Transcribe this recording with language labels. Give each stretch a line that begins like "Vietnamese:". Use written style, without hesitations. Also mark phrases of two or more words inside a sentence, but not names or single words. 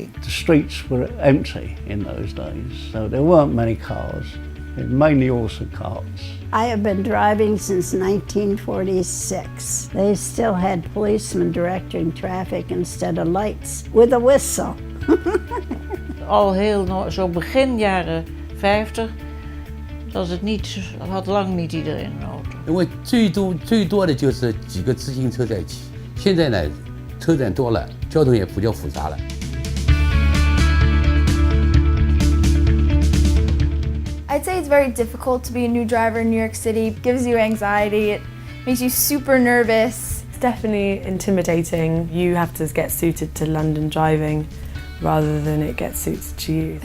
English: The streets were empty in those days, so there weren't many cars, mainly also carts. I have been driving since 1946. They still had policemen directing traffic instead of lights with a whistle.
Dutch: Al heel zo begin jaren 50 was het niet, had lang niet iedereen een auto.
Chinese: 因为最多的就是几个自行车在一起。现在呢，车站多了，交通也比较复杂了。
English: I I'd say it's very difficult to be a new driver in New York City. It gives you anxiety, it makes you super nervous. It's definitely intimidating. You have to get suited to London driving rather than it gets suited to you.